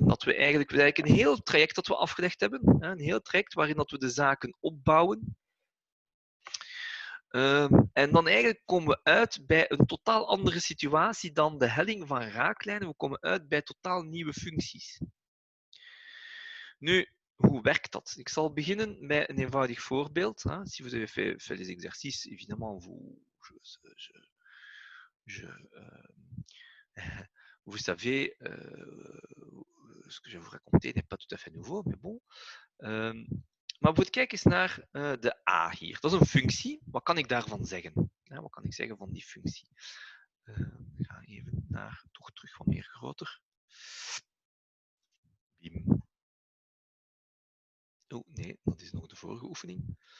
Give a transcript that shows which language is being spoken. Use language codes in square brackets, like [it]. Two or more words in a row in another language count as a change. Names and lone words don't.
[nl] Dat we eigenlijk een heel traject dat we afgelegd hebben, een heel traject waarin dat we de zaken opbouwen. En dan eigenlijk komen we uit bij een totaal andere situatie dan de helling van raaklijnen. We komen uit bij totaal nieuwe functies. Nu, hoe werkt dat? Ik zal beginnen met een eenvoudig voorbeeld. [fr] Si vous avez fait les exercices, évidemment, vous savez, ce que je vais vous raconter n'est pas tout à fait nouveau, mais bon. [nl] Maar bijvoorbeeld, kijk eens naar de A hier. Dat is een functie. Wat kan ik daarvan zeggen? Wat kan ik zeggen van die functie? Ik ga even naar, toch terug wat meer groter. Bim. Oh, nee, dat is nog de vorige oefening.